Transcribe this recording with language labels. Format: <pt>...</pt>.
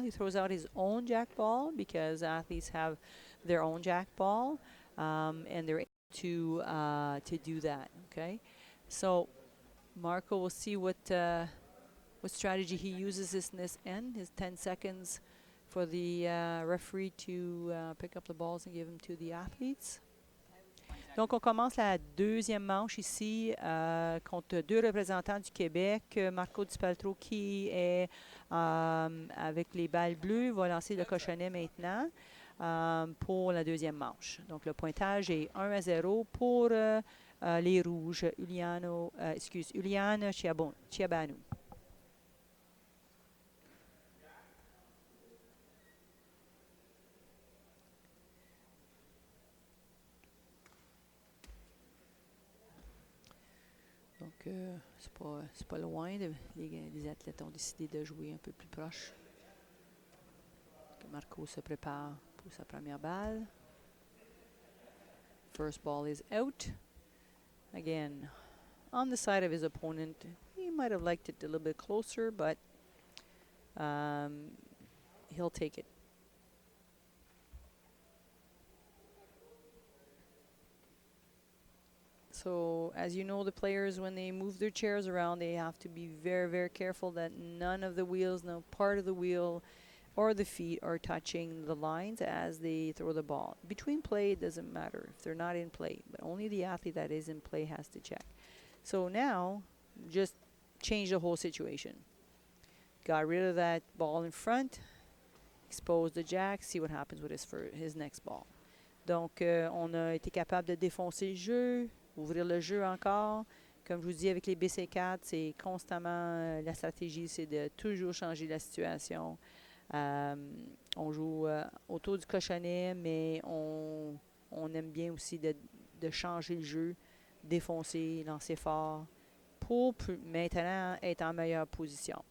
<en>He throws out his own jack ball because athletes have their own jack ball, and they're able to do that. Okay, so Marco will see what strategy he uses in this end. His 10 seconds for the referee to pick up the balls and give them to the athletes.</en> <fr>Donc, on commence la deuxième manche ici contre 2 représentants du Québec. Marco Dispaltro, qui est avec les balles bleues, va lancer le cochonnet maintenant pour la deuxième manche. Donc, le pointage est 1-0 pour les rouges. Iulian Ciobanu. Donc, c'est pas loin. Les athlètes ont décidé de jouer un peu plus proche. Marco se prépare pour sa première balle.</fr> <en>First ball is out. Again, on the side of his opponent. He might have liked it a little bit closer, but he'll take it. So, as you know, the players, when they move their chairs around, they have to be very, very careful that none of the wheels, no part of the wheel or the feet are touching the lines as they throw the ball. Between play, it doesn't matter if they're not in play, but only the athlete that is in play has to check. So now, just change the whole situation. Got rid of that ball in front, expose the jack, see what happens with his next ball.</en> <fr>Donc, on a été capable de défoncer le jeu, ouvrir le jeu encore. Comme je vous dis, avec les BC4, c'est constamment la stratégie, c'est de toujours changer la situation. On joue autour du cochonnet, mais on aime bien aussi de changer le jeu, défoncer, lancer fort, pour maintenant être en meilleure position.</fr>